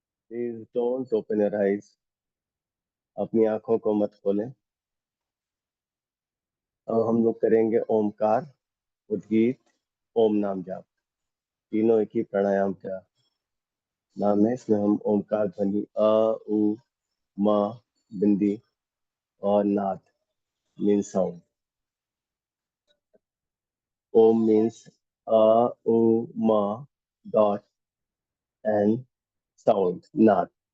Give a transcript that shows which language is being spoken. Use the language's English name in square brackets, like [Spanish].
[English] Please don't open your eyes. [Hindi] अपनी आंखों को मत खोलें। अब हम लोग करेंगे ओमकार, उद्गीत, ओम नाम जाप। तीनों एक ही प्राणायाम का नाम है। इसमें हम ओमकार ध्वनि अ, उ, म, बिंदी और नाद means sound. [English] Om means u, ma, dot, and sound, not.